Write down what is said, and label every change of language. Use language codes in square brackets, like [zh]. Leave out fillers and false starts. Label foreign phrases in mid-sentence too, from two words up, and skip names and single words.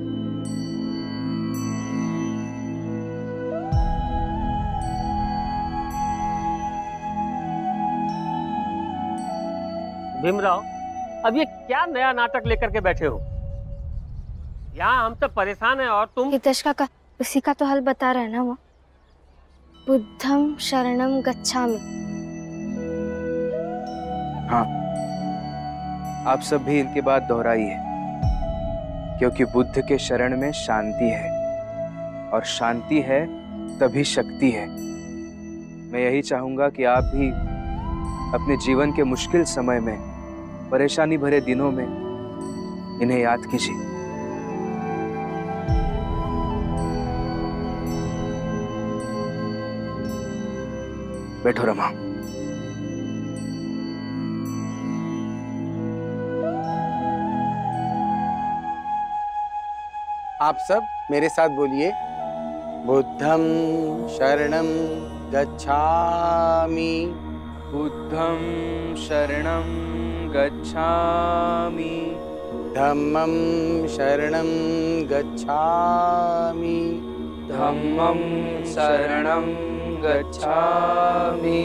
[hi] भीमराव, अब ये क्या नया नाटक लेकर के बैठे हो? यहाँ हम सब परेशान हैं और तुम। हितेश काका उसी का तो हल बता रहे हैं ना वो। [pi] बुद्धम शरणम गच्छामि। [hi] हाँ, आप सब भी इनकी बात दोहराइए, क्योंकि बुद्ध के शरण में शांति है, और शांति है तभी शक्ति है। मैं यही चाहूंगा कि आप भी अपने जीवन के मुश्किल समय में, परेशानी भरे दिनों में इन्हें याद कीजिए। बैठो रमा। आप सब मेरे साथ बोलिए, [pi] बुद्धम शरणम गच्छामि। बुद्धं शरणं गच्छामि। धम्मं शरणं गच्छामि। धम्मं शरणं गच्छामि।